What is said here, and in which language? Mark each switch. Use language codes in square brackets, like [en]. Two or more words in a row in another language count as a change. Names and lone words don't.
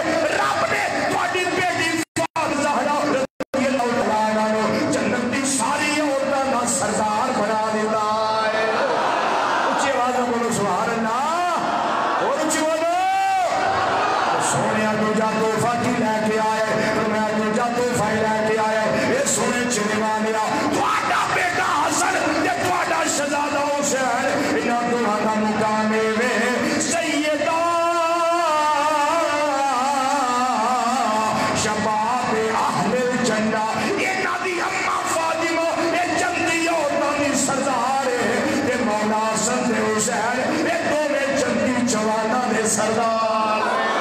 [pa] رب نے تواڈی بیٹی فاطمہ زہرا [ar] رضی اللہ تعالی عنہ [pa] جنت دی ساری عورتاں دا سردار بنا دیتا ہے. [ur] اونچی آواز میں بولو [ar] سبحان اللہ, [ur] اور اونچی بولو. [pa] سونیا دوجا تحفہ کی لے کے آئے, تو میں دوجا تحفہ لے کے آئے. یہ سونے چنوانیا تواڈا بیٹا حسن تے تواڈا شہزادہ حسین, انہاں دونوں دا مقام ہے [ar] سیدہ شباب اہل الجنہ. [pa] انہاں دی اماں فاطمہ یہ جنتی عورتاں دی سردار ہے, تے مولا حسن تے حسین یہ دوویں جنتی جواناں دے سردار ہیں.